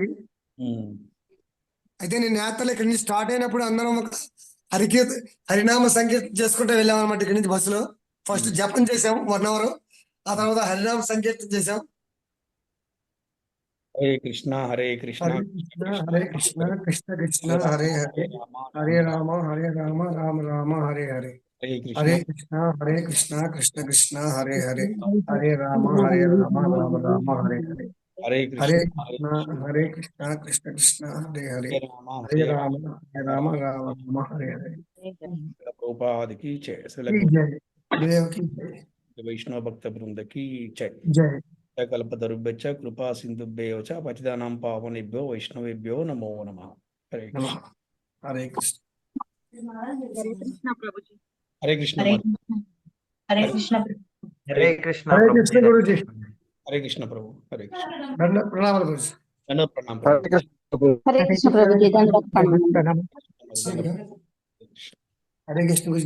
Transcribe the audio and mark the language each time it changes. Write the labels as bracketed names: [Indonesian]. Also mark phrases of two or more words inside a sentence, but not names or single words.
[Telugu] అయితే నేను యాత్రలో ఇక్కడి నుంచి స్టార్ట్ అయినప్పుడు అందరం ఒక హరినామ సంకీర్తన చేసుకుంటూ వెళ్ళాం అనమాట. ఇక్కడి నుంచి బస్సులో ఫస్ట్ జపం చేసాం 1 hour, ఆ తర్వాత హరినామ సంకీర్తన చేసాం. [Sanskrit] హరే కృష్ణ హరే కృష్ణ హరే కృష్ణ కృష్ణ కృష్ణ హరే హరే, హరే రామ హరే రామ రామ రామ హరే హరే, హరే కృష్ణ హరే కృష్ణ కృష్ణ కృష్ణ హరే హరే, హరే రామ హరే రామ రామ రామ హరే హరే, హరే హరే కృష్ణ హరే కృష్ణ కృష్ణ కృష్ణ హరే హరే, హరే రామ హరే రామ రామ రామ హరే హరే. [Telugu] ప్రభుపాదికి జై. దేవకి జై. వైష్ణవ భక్త బృందకి జై. జై. [Sanskrit] కల్పతరుభ్యశ్చ కృపా సింధుభ్యో చ పతితానాం పావనేభ్యో వైష్ణవేభ్యో నమో నమః. హరే కృష్ణ. [Telugu] హరే కృష్ణ. హరే కృష్ణ ప్రభుజీ. హరే కృష్ణ. హరే కృష్ణ. హరే కృష్ణ. హరే కృష్ణ గురుజీ. హరే కృష్ణ ప్రభు. హరే కృష్ణ. ప్రణామాలు గురుజీ. ప్రణామం. హరే కృష్ణ ప్రభుజీ. ప్రణామం. హరే కృష్ణ గురుజీ.